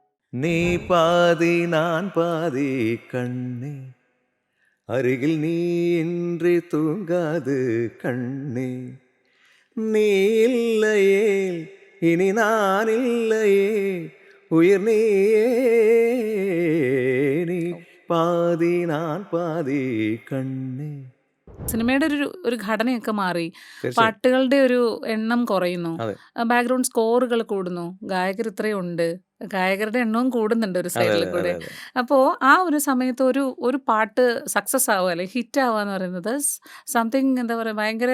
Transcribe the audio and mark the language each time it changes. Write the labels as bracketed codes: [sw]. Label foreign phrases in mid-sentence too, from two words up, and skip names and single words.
[ta] நீ பாதி நான் பாதி கண்ணே, அருகில் நீ இன்றி தூங்காது கண்ணே. நீ இல்லையேல் இனி நான் இல்லையே, உயிர் நீயே. நீ பாதி நான் பாதி கண்ணே. [ml] സിനിമയുടെ ഒരു ഘടനയൊക്കെ മാറി. തീർച്ചയായും. പാട്ടുകളുടെ ഒരു എണ്ണം കുറയുന്നു. അതെ ബാക്ക്ഗ്രൗണ്ട് സ്കോറുകൾ കൂടുന്നു. ഗായകർ ഇത്രയും ഉണ്ട്. ഗായകരുടെ എണ്ണവും കൂടുന്നുണ്ട് ഒരു അതെ സൈഡിൽ അതെ അതെ കൂടെ. അതെ അപ്പോൾ ആ ഒരു സമയത്ത് ഒരു പാട്ട് സക്സസ് ആവുക അല്ലെങ്കിൽ ഹിറ്റ് ആവുക എന്ന് പറയുന്നത് സംതിങ് എന്താ പറയുക ഭയങ്കര